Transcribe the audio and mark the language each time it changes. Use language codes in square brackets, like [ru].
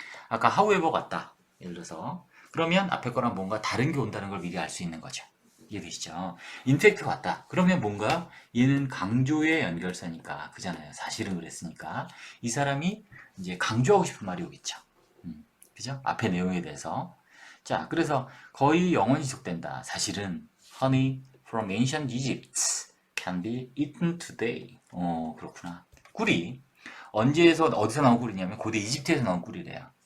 [ko] 아까 however 같다. 예를 들어서 그러면 앞에 거랑 뭔가 다른 게 온다는 걸 미리 알 수 있는 거죠. 이해되시죠? 인펙트 같다. 그러면 뭔가 얘는 강조의 연결사니까 그잖아요. 사실은 그랬으니까 이 사람이 이제 강조하고 싶은 말이 오겠죠. 그죠? 앞에 내용에 대해서. 자, 그래서 거의 영원히 지속된다. 사실은 [en] honey from ancient Egypt can be eaten today. [ko] 그렇구나. 꿀이 언제에서 어디서 나온 꿀이냐면 고대 이집트에서 나온 꿀이래요.